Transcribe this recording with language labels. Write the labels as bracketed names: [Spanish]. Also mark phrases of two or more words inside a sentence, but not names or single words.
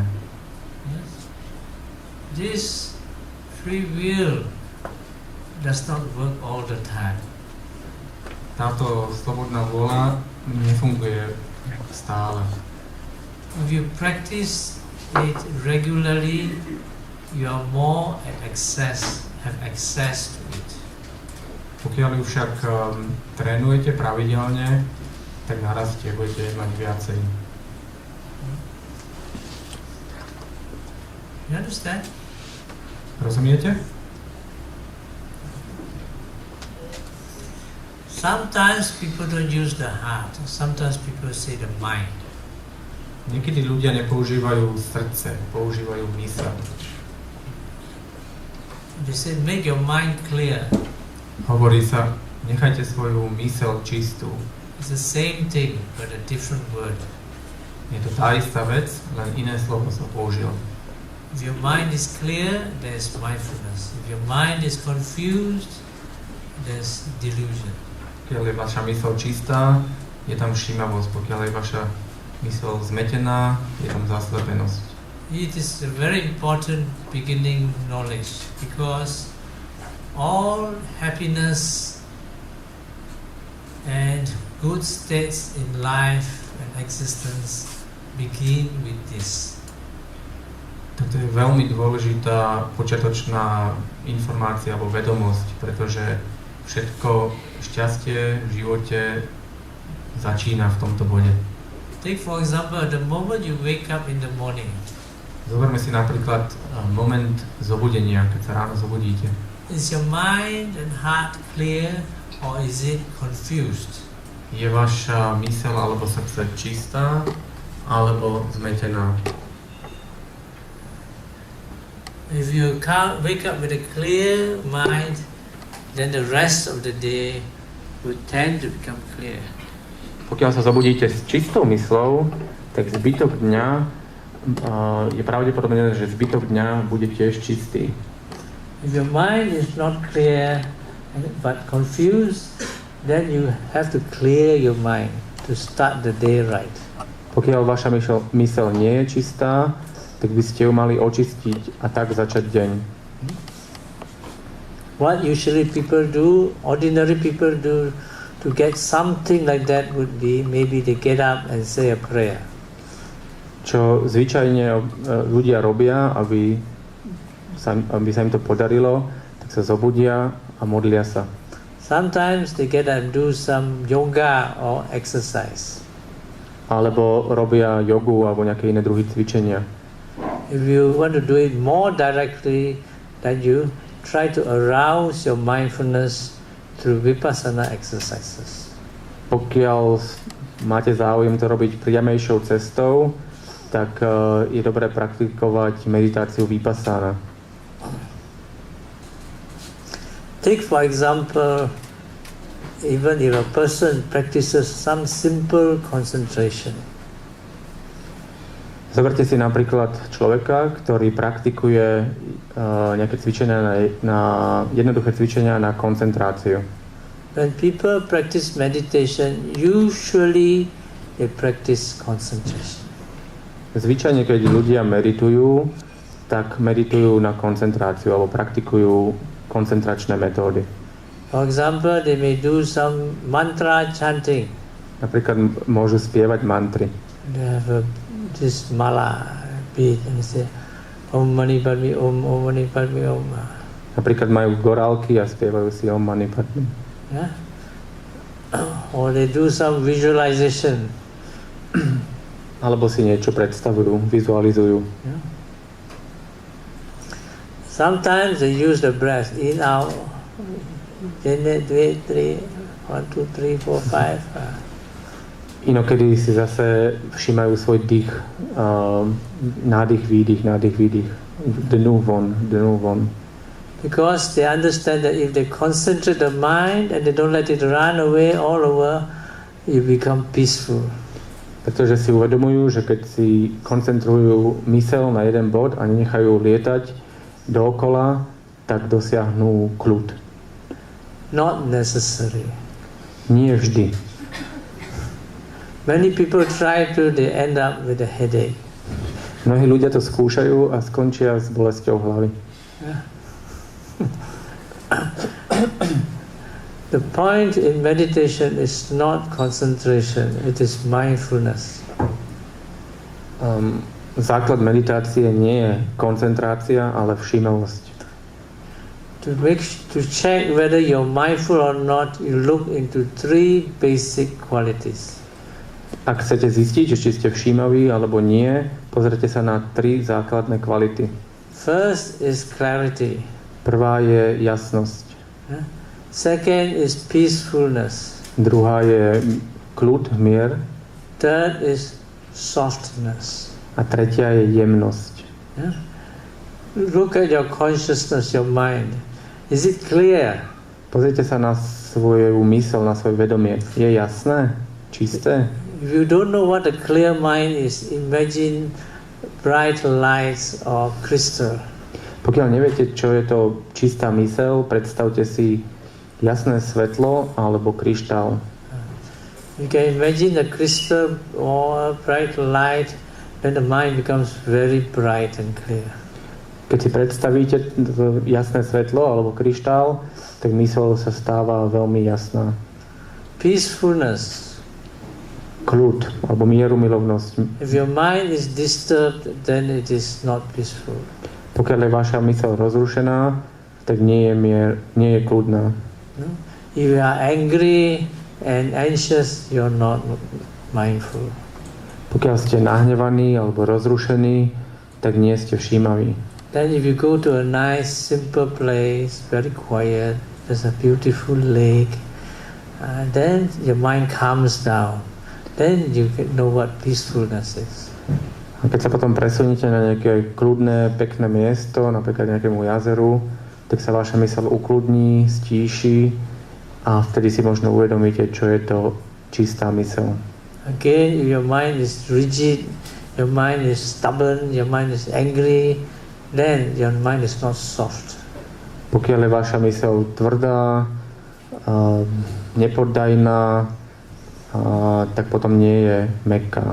[English] Yes. This free will does not work all the time. [Slovak] Táto slobodná vôľa nefunguje stále. [English] If you practice it regularly, you are more have access to it. [Slovak] Pokiaľ ju však trénujete pravidelne, tak narastie, budete mať viacej. [English] You understand? [Slovak] Rozumiete? [English] Sometimes people don't use the heart. Sometimes people say the mind. [Slovak] Niekedy ľudia nepoužívajú srdce, používajú myseľ. [English] They say make your mind clear. [Slovak] Hovorí sa, nechajte svoju myseľ čistú. [English] It's the same thing, but a different word. [Slovak] Je to tá istá vec, len iné slovo sa použilo. [English] If your mind is clear, there's mindfulness. If your mind is confused, there's delusion. [Slovak] Pokiaľ je vaša myseľ čistá, je tam všímavosť. Pokiaľ je vaša myseľ zmetená, je tam zaslepenosť. [English] It is a very important beginning knowledge because all happiness and good states in life and existence begin with this. [Slovak] Toto je veľmi dôležitá počiatočná informácia alebo vedomosť, pretože všetko šťastie v živote začína v tomto bode. [English] Take for example, the moment you wake up in the morning. [Slovak] Zoberme si napríklad moment zobudenia, keď sa ráno zobudíte. [English] Is your mind and heart clear or is it confused? [Slovak] Je vaša myseľ alebo srdce čistá alebo zmetená? [English] If you can't wake up with a clear mind, then the rest of the day will tend to become clear. [Slovak] Pokiaľ sa zobudíte s čistou myslou, tak zbytok dňa je pravdepodobné, že zbytok dňa bude tiež čistý. [English] If your mind is not clear but confused, then you have to clear your mind to start the day right. [Slovak] Pokiaľ vaša myseľ nie je čistá, tak by ste ju mali očistiť a tak začať deň. [English] What usually people do, ordinary people do to get something like that would be maybe they get up and say a prayer. [Slovak] Čo zvyčajne ľudia robia, aby sa im to podarilo, tak sa zobudia a modlia sa. [English] Sometimes they get up and do some yoga or exercise. [Slovak] Alebo robia jogu alebo nejaké iné druhy cvičenia. [English] If you want to do it more directly, then you try to arouse your mindfulness through Vipassanā exercises. [Slovak] Pokiaľ máte záujem to robiť priamejšou cestou, tak je dobré praktikovať meditáciu Vipasana. [English] Take for example, even if a person practices some simple concentration. [Slovak] Zoberte si napríklad človeka, ktorý praktikuje nejaké cvičenia jednoduché cvičenia na koncentráciu. [English] When people practice meditation, usually they practice concentration. [Slovak] Zvyčajne, keď ľudia meditujú, tak meditujú na koncentráciu alebo praktikujú koncentračné metódy. [English] For example, they may do some mantra chanting. [Slovak] Napríklad môžu spievať mantry. [English] They have this mala beat and they say Om Mani Padme Om, Om Mani Padme Om. [Slovak] Napríklad majú gorálky a spievajú si Om Mani Padme. [English] Yeah? Or they do some visualization. [Slovak] Alebo si niečo predstavujú, vizualizujú. [English] Yeah? Sometimes they use the breath in out. 1, 2, 3, 1, 2, 3, 4, 5. [Slovak] Inokedy si zase všímajú svoj dých, nádych, výdych, nádych, výdych. Dnu von. [English] Because they understand that if they concentrate the mind and they don't let it run away all over, you become peaceful. [Slovak] Pretože si uvedomujú, že keď si koncentrujú myseľ na jeden bod a nenechajú lietať dookola, tak dosiahnú kľud. [English] Not necessary. [Slovak] Nie vždy. [English] Many people try to, they end up with a headache. [Slovak] Mnohí ľudia to skúšajú a skončia s bolesťou hlavy. [English] Yeah. The point in meditation is not concentration, it is mindfulness. [Slovak] Základ meditácie nie je koncentrácia, ale všímavosť. [English] To check whether you're mindful or not, you look into 3 basic qualities. [Slovak] Ak chcete zistiť, či ste všímaví alebo nie, pozrite sa na 3 základné kvality. [English] First is clarity. [Slovak] Prvá je jasnosť. [English] Second is peacefulness. [Slovak] Druhá je kľud, mier. [English] Third is softness. [Slovak] A tretia je jemnosť. [English] Look at your consciousness, your mind. Is it clear? [Slovak] Pozrite sa na svoju myseľ, na svoje vedomie. Je jasné? Čisté? [English] If you don't know what a clear mind is, imagine bright lights or crystal. [Slovak] Pokiaľ neviete, čo je to čistá myseľ, predstavte si jasné svetlo alebo kryštál. [English] You can imagine the crystal or bright light, then the mind becomes very bright and clear. [Slovak] Keď si predstavíte jasné svetlo alebo kryštál, tak myseľ sa stáva veľmi jasná. [English] Peacefulness. [Slovak] Kľud alebo mierumilovnosť. [English] If your mind is disturbed, then it is not peaceful. [Slovak] Pokiaľ je vaša myseľ rozrušená, tak nie je kľudná. [English] If you are angry and anxious, you're not mindful. [Slovak] Pokiaľ ste nahnevaní alebo rozrušení, tak nie ste všímaví. [English] Then if you go to a nice, simple place, very quiet, there's a beautiful lake, then your mind calms down. Then you know what peacefulness is. [Slovak] A keď sa potom presuniete na nejaké kľudné, pekné miesto, napríklad nejakému jazeru, tak sa vaša myseľ ukludní, stíši a vtedy si možno uvedomíte, čo je to čistá myseľ. [English] Again, if your mind is rigid, your mind is stubborn, your mind is angry, then your mind is not soft. [Slovak] Pokiaľ je vaša myseľ tvrdá, nepoddajná, tak potom nie je mäkká.